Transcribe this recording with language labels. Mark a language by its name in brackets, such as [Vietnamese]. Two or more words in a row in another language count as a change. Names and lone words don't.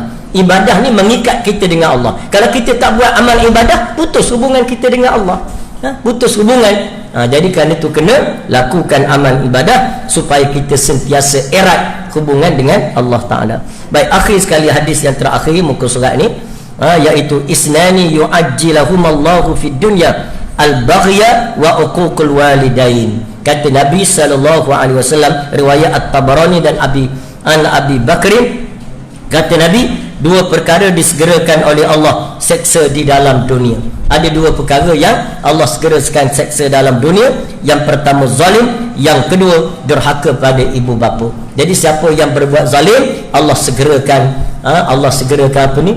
[Malay] Ibadah ni mengikat kita dengan Allah. Kalau kita tak buat amal ibadah, putus hubungan kita dengan Allah. Putus hubungan. Jadi kerana itu kena lakukan amal ibadah supaya kita sentiasa erat hubungan dengan Allah Ta'ala. Baik, akhir sekali hadis yang terakhir muka surat ni, iaitu [Arabic] اثنان يعجلهما الله في الدنيا البغي وعقوق الوالدين. [Malay] Kata Nabi SAW, riwayat At-Tabarani dan Abi Bakrin, kata Nabi, 2 perkara disegerakan oleh Allah seksa di dalam dunia. Ada 2 perkara yang Allah segerakan seksa dalam dunia. Yang pertama zalim, yang kedua derhaka pada ibu bapa. Jadi siapa yang berbuat zalim, Allah segerakan apa ni?